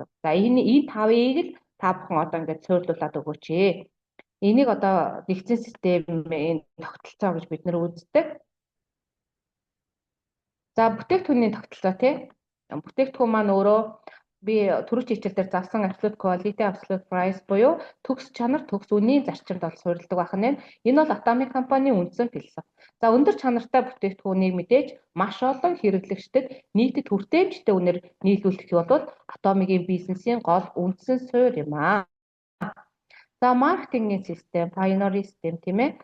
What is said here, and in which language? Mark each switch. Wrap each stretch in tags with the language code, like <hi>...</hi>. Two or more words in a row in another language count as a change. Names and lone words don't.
<mn>За энэ 5-ыг л та бүхэн одоо ингээд суйрлуулад өгөөч. Энийг одоо нэгдсэн системийн тогтолцоо гэж бид нэр үздэг. За бүтээгдэхүүний тогтолцоо тий. Бүтээгдэхүүн маань өөрөө би түрүүч хичээлдэр заасан</mn> <en>absolute quality, absolute price</en> <mn>буюу төгс чанар, төгс үнийн зарчимд бол суурилдаг байх нь. Энэ бол Atomy компани үндсэн философи. За өндөр чанартай бүтээгдэхүүнийг мэдээж маш олон хэрэглэгчдэд нийтэд хүртээмжтэй үнээр нийлүүлэх бол Atomy-гийн бизнесийн гол үндсэн суурь юм аа. За маркетингийн систем, Pioneer систем тийм ээ.</mn>